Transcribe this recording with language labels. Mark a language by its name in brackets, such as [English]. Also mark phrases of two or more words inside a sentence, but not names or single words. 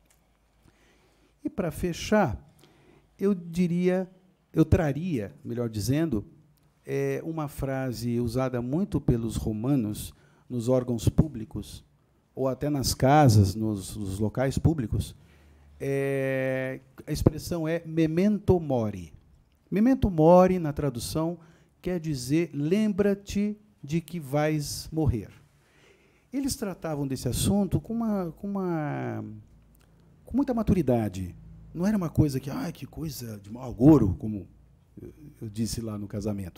[Portuguese] E, para fechar, eu traria, melhor dizendo, uma frase usada muito pelos romanos nos órgãos públicos, ou até nas casas, nos locais públicos. A expressão é [Latin] memento mori. Memento mori, [Portuguese] na tradução, quer dizer lembra-te de que vais morrer. Eles tratavam desse assunto com muita maturidade. Não era uma coisa que coisa de mau agouro, como eu disse lá no casamento.